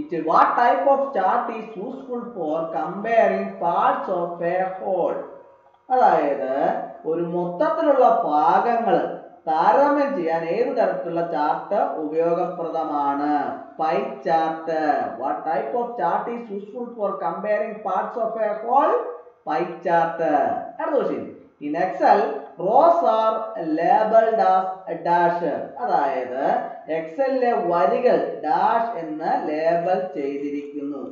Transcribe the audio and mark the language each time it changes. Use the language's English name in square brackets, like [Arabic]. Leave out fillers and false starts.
[English] What type of chart is useful for comparing parts of a whole? [Malayalam] അതായത് ഒരു മൊത്തത്തിലുള്ള ഭാഗങ്ങൾ താരതമ്യം ചെയ്യാൻ ഏത് തരത്തിലുള്ള ചാർട്ട് ഉപയോഗപ്രദമാണ്? Pie chart. [English] What type of chart is useful for comparing parts of a whole? Pie chart. In Excel, rows are labeled as dash. [Malayalam] അതായത് എക്സലിലെ വരികൾ ഡാഷ് എന്ന് ലേബൽ ചെയ്തിരിക്കുന്നു.